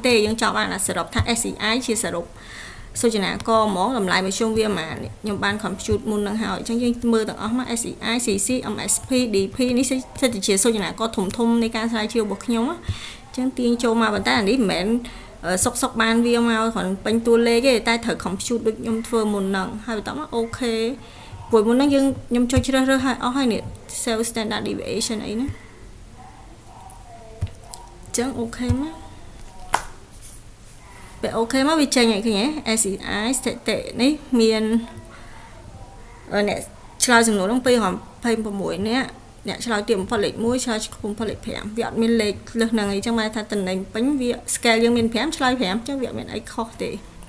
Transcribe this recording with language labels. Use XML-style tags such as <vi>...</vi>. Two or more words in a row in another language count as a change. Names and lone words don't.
<km>ទេយើងចង់បានសរុបថា SEI ជាសរុបសូចនាករហ្មងតម្លៃមធ្យមវាប៉ុន្មានខ្ញុំបាន compute មុនហ្នឹងហើយអញ្ចឹងយើងមើលទាំងអស់មក SEI CC MSP DP នេះសិតតែជាសូចនាករធំនៃការស្រាវជ្រាវរបស់ខ្ញុំអញ្ចឹងទាញចូលមកប៉ុន្តែអានេះមិនមែនសុកបានវាមកគ្រាន់ពេញតួលេខទេតែត្រូវ compute ដូចខ្ញុំធ្វើមុនហ្នឹងហើយបន្តមកអូខេព្រោះមុនហ្នឹងខ្ញុំចុចជ្រើសរើសឲ្យអស់ហើយនេះ</km> <en>self standard deviation</en> <km>អីណា ចឹងអូខេមកពេលអូខេមកវាចេញឲ្យឃើញ SEI ស្ថិតិនេះមានអ្នកឆ្លើយសំណួរហ្នឹង226នាក់អ្នកឆ្លើយទៀតបំផុតលេខ1ឆ្លើយបំផុតលេខ5វាអត់មានលេខលើសហ្នឹងអីចឹងមកថាតំណែងពេញវា scale យើងមាន5ឆ្លើយ5ចឹងវាអត់មានអីខុសទេ</km>